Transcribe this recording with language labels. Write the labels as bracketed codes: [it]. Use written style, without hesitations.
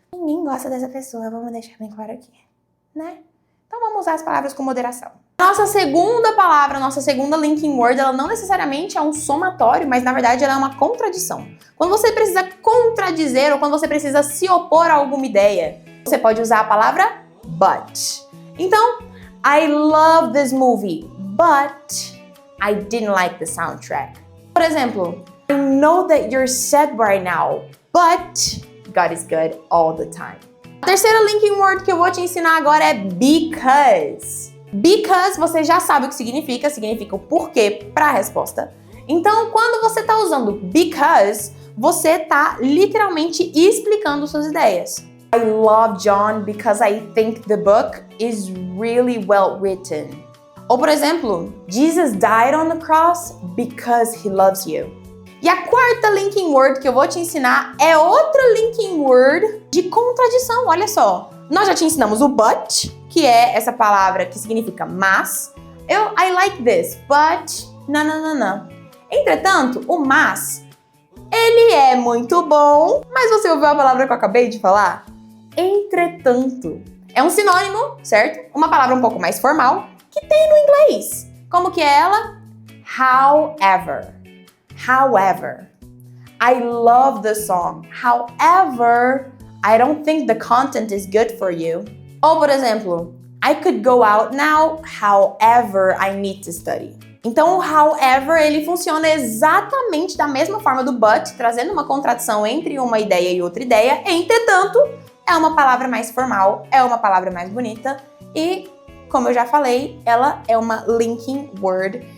[pt] Ninguém gosta dessa pessoa, vamos deixar bem claro aqui, né? Então vamos usar as palavras com moderação. Nossa segunda palavra, nossa segunda linking word, ela não necessariamente é um somatório, mas na verdade ela é uma contradição. Quando você precisa contradizer ou quando você precisa se opor a alguma ideia, você pode usar a palavra but. Então, [en] I love this movie, but I didn't like the soundtrack. [pt] Por exemplo, [en] I know that you're sad right now, but God is good all the time. [pt] A terceira linking word que eu vou te ensinar agora é because. Because você já sabe o que significa o porquê para a resposta. Então, quando você está usando because, você está literalmente explicando suas ideias. [en] I love John because I think the book is really well written. [pt] Ou, por exemplo, [en] Jesus died on the cross because he loves you. [pt] E a quarta linking word que eu vou te ensinar é outra linking word de contradição, olha só. Nós já te ensinamos o but, que é essa palavra que significa mas. [en] I like this, but [pt] não. Entretanto, o mas, ele é muito bom, mas você ouviu a palavra que eu acabei de falar? Entretanto. É um sinônimo, certo? Uma palavra um pouco mais formal que tem no inglês. Como que é ela? [en] However. However, I love the song. However, I don't think the content is good for you. [pt] Ou, por exemplo, [en] I could go out now, however, I need to study. [pt] Então, o however, ele funciona exatamente da mesma forma do but, trazendo uma contradição entre uma ideia e outra ideia. Entretanto, é uma palavra mais formal, é uma palavra mais bonita e, como eu já falei, ela é uma linking word.